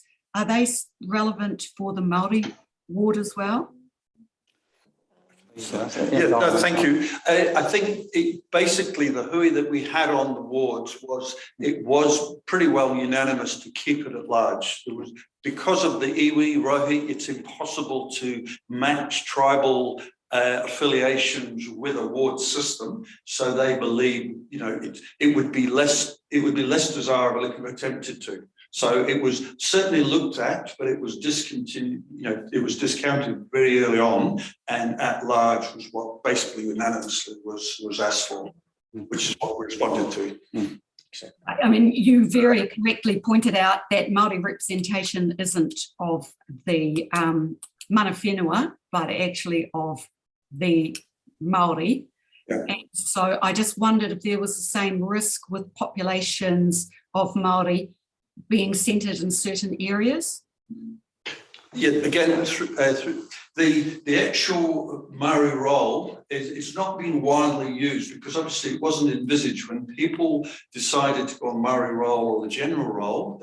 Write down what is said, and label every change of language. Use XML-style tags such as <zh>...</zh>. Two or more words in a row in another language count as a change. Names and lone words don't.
<en>Are they relevant for the Māori ward as well? Yeah, no, thank you. I think basically the hui that we had on the wards was, it was pretty well unanimous to keep it at large. There was, because of the</en> <mi>iwi rohi,</mi> <en>it's impossible to match tribal affiliations with a ward system. So they believe, you know, it would be less desirable if we attempted to. So it was certainly looked at, but it was discontinued, you know, it was discounted very early on, and at large was what basically unanimously was asked for, which is what we responded to. I mean, you very correctly pointed out that Māori representation isn't of the</en> <mi>mana whenua,</mi> <en>but actually of the Māori. Yeah. And so I just wondered if there was the same risk with populations of Māori being centred in certain areas. Yeah, again, through the actual Māori role it's not been widely used, because obviously it wasn't envisaged when people decided to go on Māori role or the general role.</en>